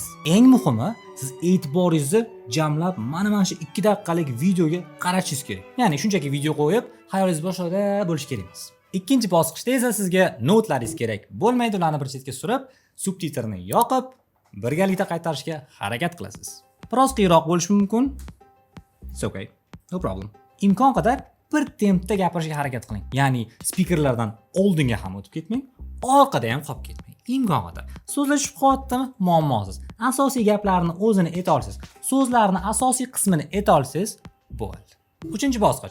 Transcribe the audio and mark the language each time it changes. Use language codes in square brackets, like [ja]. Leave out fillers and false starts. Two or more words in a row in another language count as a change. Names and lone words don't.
[uz] Eng muhimi, siz e'tiboringizni jamlab mana shu 2 daqiqalik videoga qaratishingiz kerak. Ya'ni shunchaki video qo'yib, xayolingiz boshqada bo'lishi kerak emas. Ikkinchi bosqichda esa sizga notlaringiz kerak bo'lmaydi, ularni bir chetga surib, subtitrni yoqib, birgalikda qaytarishga harakat qilasiz. Biroz qiyinroq bo'lishi mumkin. [en] It's okay. No problem. [uz] Imkon qadar bir tempda gapirishga harakat qiling. Ya'ni spikerlardan oldinga ham o'tib ketmang, orqada ham qolib ketmang. Imkon qadar. So'zlashib qolyaptimi? Muammosiz. Asosiy gaplarni o'zini ayta olsangiz, so'zlarning asosiy qismini ayta olsangiz, bo'ldi. Uchinchi bosqich.